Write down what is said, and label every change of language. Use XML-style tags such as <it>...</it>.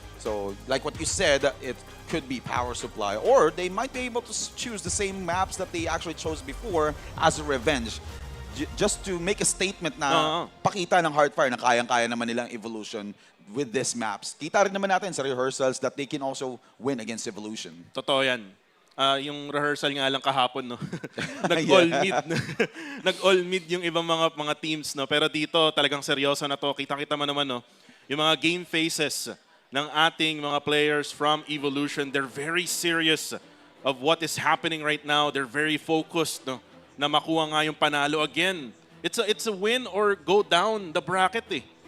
<en>So like what you said, it could be power supply or they might be able to choose the same maps that they actually chose before as a revenge. Just to make a statement</en> <tl>na pakita ng Heartfire na kayang-kaya naman nilang Evolution</tl> <en>with these maps.</en> <tl>Kita rin naman natin sa rehearsals</tl> <en>that they can also win against Evolution.</en> <tl>Totoo yan. Yung rehearsal nga lang kahapon, no? Nag-all mid. Nag-all mid yung ibang mga teams, no? Pero dito talagang seryoso na to. Kita-kita mo naman, no?</tl> <en>Yung mga game faces ng ating mga players from Evolution, they're very serious of what is happening right now. They're very focused,</en> <tl>no? Na makuha nga yung panalo again.</tl> <en>It's a win or go down the bracket, eh.</en>